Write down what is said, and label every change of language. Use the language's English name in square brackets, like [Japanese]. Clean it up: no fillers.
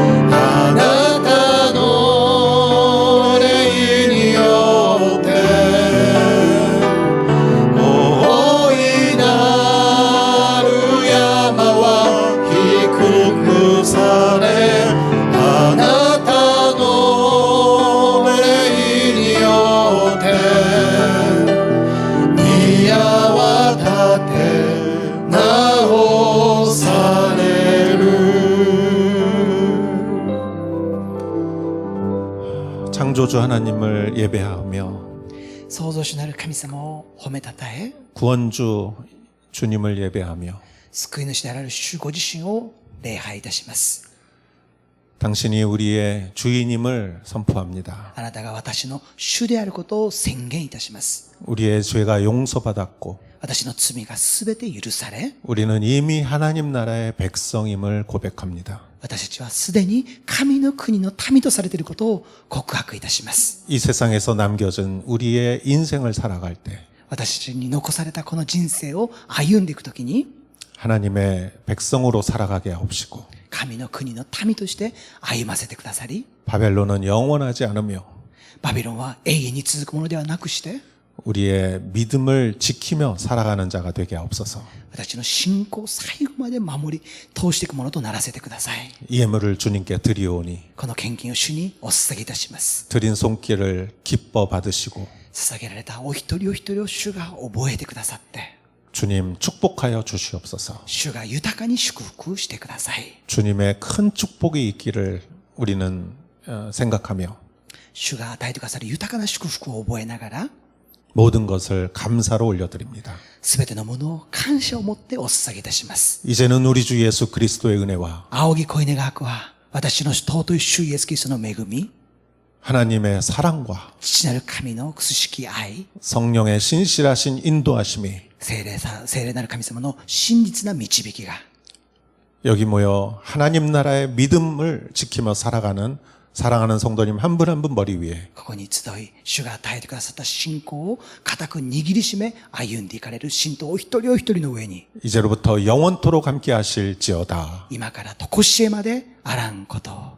[Korean] 아나타 너 내인이었대 오이 나루야마와 히쿠쿠사네 아나타 너 내인이었대 니야와 다테 나오사네루 창조주 하나님을 예배하며 [Japanese] 創造主なる神様を褒めたたえ [Korean] 구원주 주님을 예배하며 [Japanese] 救い主である主ご自身を礼拝いたします。 [Korean] 당신이 우리의 주인임을 선포합니다. [Japanese] あなたが私の主であることを宣言いたします。 [Korean] 우리의 죄가 용서받았고 [Japanese] 私の罪がすべて許され、 [Korean] 우리는 이미 하나님 나라의 백성임을 고백합니다. [Japanese] 私たちはすでに神の国の民とされていることを告白いたします。 [Korean] 이 세상에서 남겨진 우리의 인생을 살아갈 때 [Japanese] 私たちに残されたこの人生を歩んでいくときに、 [Korean] 하나님의 백성으로 살아가게 하옵시고 [Japanese] 神の国の民として歩ませてくださり、 [Korean] 바벨론은 영원하지 않으며 [Japanese] バビロンは永遠に続くものではなくして、 [Korean] 우리의 믿음을 지키며 살아가는 자가 되게 하옵소서. [Japanese] 私の信仰を最後まで守り通していくものとならせてください。 [Korean] 이 예물을 주님께 드리오니 [Japanese] この献金を主にお捧げいたします。 [Korean] 드린 손길을 기뻐 받으시고 [Japanese] 捧げられたお一人お一人を主が覚えてくださって、 [Korean] 주님 축복하여 주시옵소서. [Japanese] 主が豊かに祝福してください。 [Korean] 주님의 큰 축복이 있기를 우리는 생각하며 [Japanese] 主が与えてくださる豊かな祝福を覚えながら、 [Korean] 모든 것을 감사로 올려드립니다. [Japanese] すべてのものを感謝を持ってお捧げいたします。 [Korean] 이제는 우리 주 예수 그리스도의 은혜와 [Japanese] 仰ぎ恋願わくは、私の尊い主イエスキリストの恵み、 [Korean] 하나님의 사랑과 [Japanese] 父なる神のくすしき愛、 [Korean] 성령의 신실하신 인도하심이 [Japanese] 聖霊なる神様の真実な導きが、 [Korean] 여기 모여 하나님 나라의 믿음을 지키며 사랑하는 성도님 한 분 한 분 머리 위에 [Japanese] ここに集い、主が与えてくださった信仰を固く握りしめ、歩んでいかれる信徒お一人お一人の上に、 [Korean] 이제로부터 영원토록 함께 하실지어다. [Japanese] 今から常しえまであらんことを。